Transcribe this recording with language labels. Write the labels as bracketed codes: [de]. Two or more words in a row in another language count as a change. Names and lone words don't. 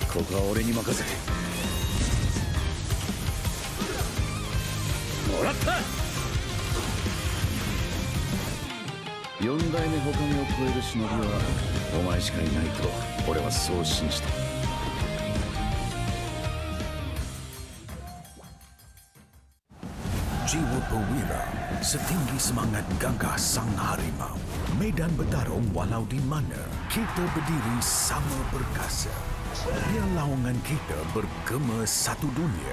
[ja] とは俺に任せてもらった。4代目ほかげを超える忍びはお前しかいないと俺はそう信じた。 [ms] Jiwa perwira, setinggi semangat gagah sang harimau. Medan bertarung walau di mana, kita berdiri sama perkasa. Biar lawangan kita bergema satu dunia.